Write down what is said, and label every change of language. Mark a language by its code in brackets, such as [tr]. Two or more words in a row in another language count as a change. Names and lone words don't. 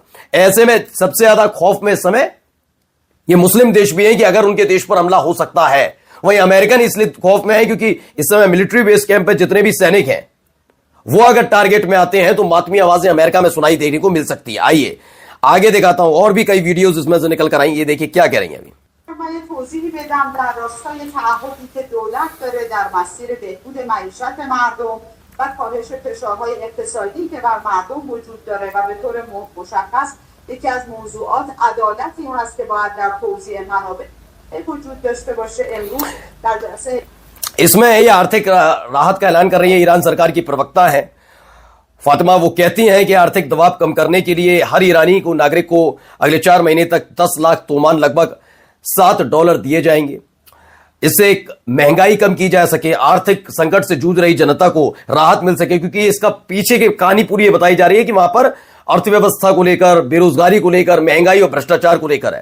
[hi] ऐसे में सबसे ज्यादा खौफ में इस समय ये मुस्लिम देश भी हैं कि अगर उनके देश पर हमला हो सकता है। वहीं अमेरिकन इसलिए खौफ में है क्योंकि इस समय [en] military base camp [hi] पे जितने भी सैनिक हैं वो अगर टारगेट में आते हैं तो मातमी आवाजें अमेरिका में सुनाई देने को मिल सकती है। आइए आगे दिखाता हूं, और भी कई वीडियोस इसमें से निकल कर आई। ये देखिए क्या कह रही हैं अभी। [fa] توضیحی بدم در راستای تعهدی که دولت داره در مسیر بهبود معیشت مردم و کاهش فشارهای اقتصادی که بر مردم وجود داره و به طور مشخص یکی از موضوعات عدالت این هست که باید در توزیع منابع وجود داشته باشه. امروز در جلسه [hi] इसमें ये आर्थिक राहत का ऐलान कर रही है ईरान सरकार की प्रवक्ता है फातिमा। वो कहती हैं कि आर्थिक दबाव कम करने के लिए हर ईरानी को, नागरिक को अगले 4 महीने तक 10 लाख तोमान, लगभग $7 दिए जाएंगे। इससे एक महंगाई कम की जा सके, आर्थिक संकट से जूझ रही जनता को राहत मिल सके, क्योंकि इसका पीछे की कहानी पूरी ये बताई जा रही है कि वहां पर अर्थव्यवस्था को लेकर, बेरोजगारी को लेकर, महंगाई और भ्रष्टाचार को लेकर है।